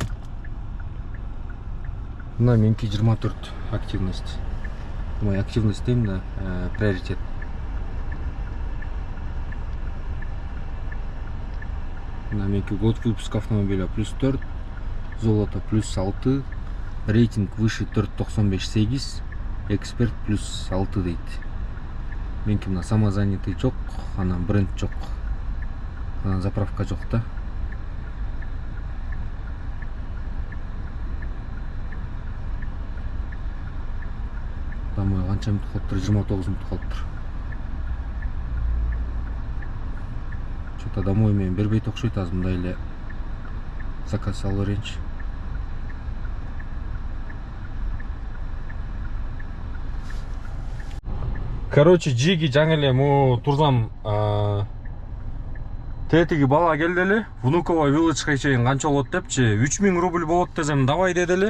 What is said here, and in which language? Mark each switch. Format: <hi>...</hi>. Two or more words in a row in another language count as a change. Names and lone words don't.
<ky>Мына меники 24 активность.</ky> <ru>Мой активность</ru> <ky>дейм да, приоритет.</ky> <ru>На меники год выпуска автомобиля плюс 4, золото плюс 6, рейтинг выше 4.95-8, эксперт плюс 6 дейт.</ru> <ky>Меники мына самозанятый жок, анан бренд жок, анан заправка жок да. Домой канча мүнөт калыптыр? 29 мүнөт калыптыр. Что-то домой мен бербейт окшойт, азыр мындай эле заказ алып берейинчи. Короче, Джиги жаңы эле му турсам, тетиги бала келди эле, Внуково вилледжга чейин канча болот депчи, 3000 рубль болот десем, давай деди эле.</ky>